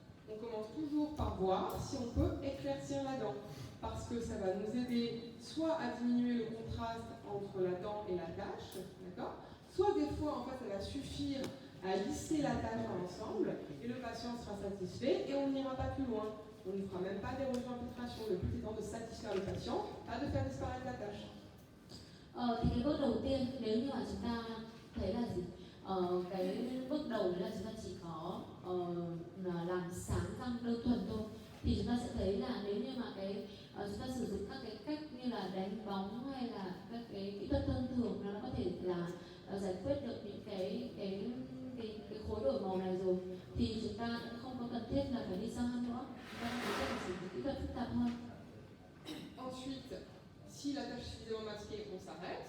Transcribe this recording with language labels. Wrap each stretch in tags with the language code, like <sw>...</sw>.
<fr>On commence toujours par voir si on peut éclaircir la dent, parce que ça va nous aider soit à diminuer le contraste entre la dent et la tache, d'accord? Soit des fois en fait ça va suffire à lisser la tache dans l'ensemble et le patient sera satisfait et on n'ira pas plus loin. On ne fera même pas d'érosion infiltration. Le but étant de satisfaire le patient, pas de faire disparaître la tache.</fr> <vi>Thì cái bước đầu tiên, nếu như mà chúng ta thấy là gì, cái bước đầu đấy là chúng ta chỉ có làm sáng răng đơn thuần thôi, thì chúng ta sẽ thấy là nếu như mà chúng ta sử dụng các cái cách như là đánh bóng hay là các cái kỹ thuật thông thường, nó có thể là giải quyết được những cái khối đổi màu này rồi, thì chúng ta cũng không có cần thiết là phải đi sâu hơn nữa, chúng ta có thể sử dụng kỹ thuật phức tạp hơn.</vi> <fr>Ensuite, si la tache est suffisamment masquée, on s'arrête.</fr>